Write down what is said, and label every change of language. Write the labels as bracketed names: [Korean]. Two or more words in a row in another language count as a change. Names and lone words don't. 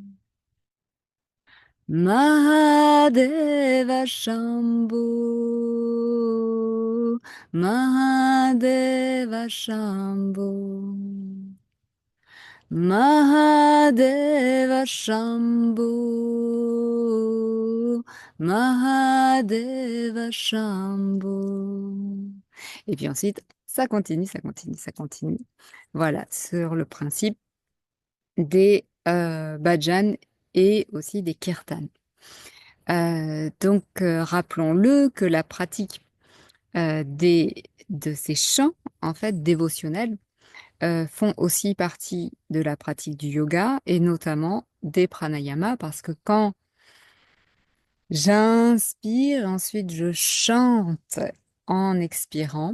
[French] Mahadeva Shambho, Mahadeva Shambho, Mahadeva Shambho, Mahadeva Shambho. Et puis ensuite, ça continue, ça continue, ça continue. Voilà, sur le principe des bhajans et aussi des kirtans. Rappelons-le que la pratique de ces chants, en fait, dévotionnels, font aussi partie de la pratique du yoga et notamment des pranayamas, parce que quand j'inspire, ensuite je chante en expirant.